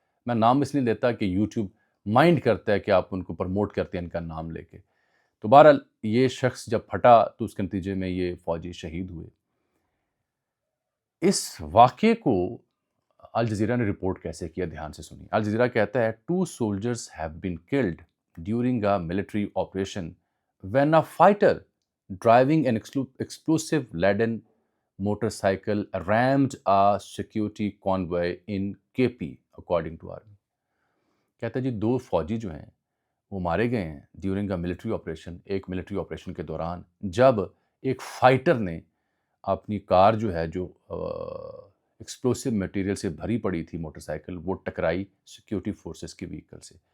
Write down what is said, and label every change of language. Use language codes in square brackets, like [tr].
[ur] میں نام اس لیے لیتا کہ یوٹیوب مائنڈ کرتا ہے کہ آپ ان کو پروموٹ کرتے ہیں ان کا نام لے کے. تو بہرحال یہ شخص جب پھٹا تو اس کے نتیجے میں یہ فوجی شہید ہوئے. اس واقعے کو الجزیرہ نے رپورٹ کیسے کیا، دھیان سے سنیے. الجزیرہ کہتا ہے [en] 2 soldiers have been killed during a military operation when a fighter driving an explosive laden motorcycle rammed a security convoy in KP according to army. [ur] کہتا ہے جی 2 فوجی جو ہیں وہ مارے گئے ہیں [en] during a military operation, [ur] ایک ملٹری آپریشن کے دوران، جب ایک فائٹر نے اپنی کار جو ہے جو ایکسپلوسیو میٹیریل سے بھری پڑی تھی موٹر سائیکل، وہ ٹکرائی سیکیورٹی فورسز کی وہیکل سے.